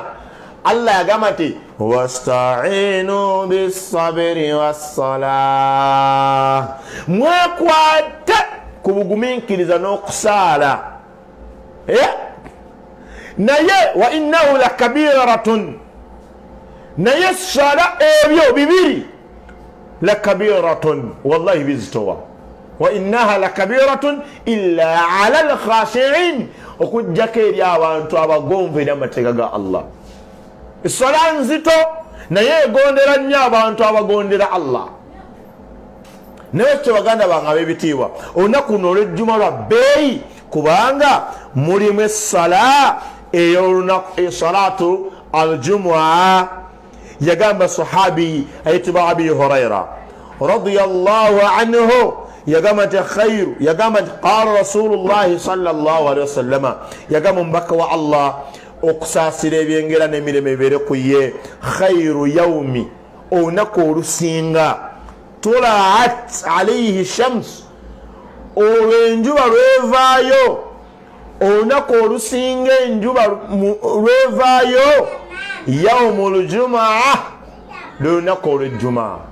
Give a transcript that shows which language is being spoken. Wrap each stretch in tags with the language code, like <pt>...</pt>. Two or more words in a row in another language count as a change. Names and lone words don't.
<lg>Allah yagamba nti</lg> <ar>واستعينوا بالصبر والصلاة,</ar> <lg>mwekwate ku bugumiikiriza n'okusaala. Naye</lg> <ar>وإنه لكبيرة,</ar> <lg>naye essala ebyo bibiri lakabiratun, wallahi bizitowa.</lg> <ar>وإنها لكبيرة إلا على الخاشعين,</ar> <lg>okujjako eri abantu abagonvera amateeka ga Allah. Essala nzito naye egondera nnyo abantu abagondera Allah. Naye kyo baganda bange ab'ebitiibwa, olunaku luno olw'ejjuma lwa bbeeyi, kubanga mulimu essala ey'olunaku,</lg> <ar>الصلاة الجمعة.</ar> <lg>Yagamba sahabi ayitibwa Abi Hurayra</lg> <ar>رضي الله عنه,</ar> <lg>yagamba nti khairu, yagamba</lg> <ar>nti قال رسول الله صلى الله عليه وسلم,</ar> <lg>yagamba omubaka wa Allah okusaasira ebyengera n'emirembe ebeere ku ye,</lg> <ar>خير يوم,</ar> <lg>olunaku olusinga,</lg> <ar>طلعت عليه الشمس,</ar> <lg>olw'enjuba lwevaayo, olunaku olusinga enjuba lwevaayo,</lg> <ar>يوم الجمعة,</ar> <lg>lunaku olw'ejjumaa.</lg>